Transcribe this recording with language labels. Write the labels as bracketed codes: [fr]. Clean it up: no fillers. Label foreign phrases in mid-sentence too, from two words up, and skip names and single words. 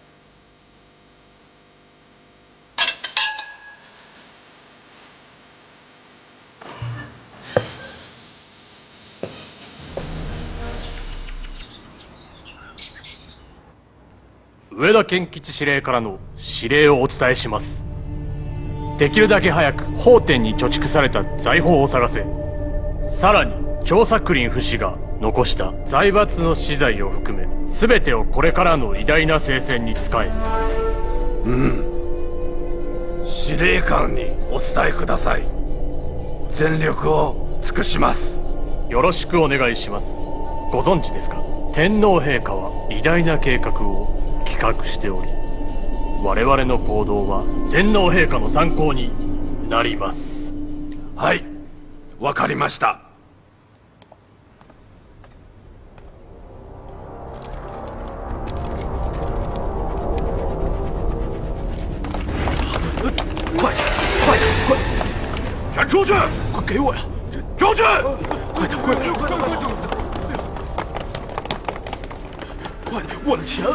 [ja] 上田健吉司令からの指令をお伝えします。できるだけ早く奉天に貯蓄された財宝を探せ。さらに張作霖不死が残した財閥の資材を含め全てをこれからの偉大な聖戦に使え。司令官にお伝えください。全力を尽くします。よろしくお願いします。ご存知ですか？天皇陛下は偉大な計画を企画しており、我々の行動は天皇陛下の参考になります。はい、わかりました。 [zh] 全出去！快给我呀！出去！快点，快点，快点，快点！快点，我的钱！